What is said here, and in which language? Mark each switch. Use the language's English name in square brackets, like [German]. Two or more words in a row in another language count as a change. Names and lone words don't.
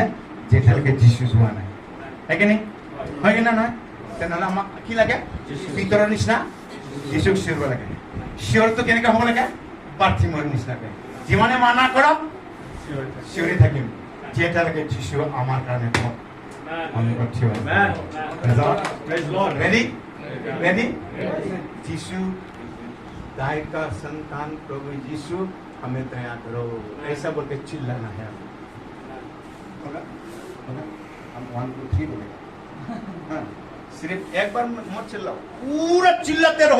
[Assamese] যেতিয়ালৈকে যিশু যোৱা নাই। সেইখিনি হয় কিনা নহয়? তেনেহ'লে আমাক কি লাগে? পিতৰৰ নিচিনা যিশুক চিঞৰিব লাগে। চিঞৰটো কেনেকে হ'ব লাগে? বাৰ্থিমৰ নিচিনাকে যিমানে মানা কৰক চিঞৰি থাকিম, যেতিয়ালৈকে যিশু আমাৰ কাৰণে কওক। [English] Ready? Ready? [Hindi] यीशु दाई का संतान प्रभु यीशु हमें दया करो, ऐसा बोल के चिल्लाना है। होगा? होगा? हम 1 2 3 बोलेगा। हाँ, सिर्फ एक बार मत चिल्लाओ, पूरा चिल्लाते रहो।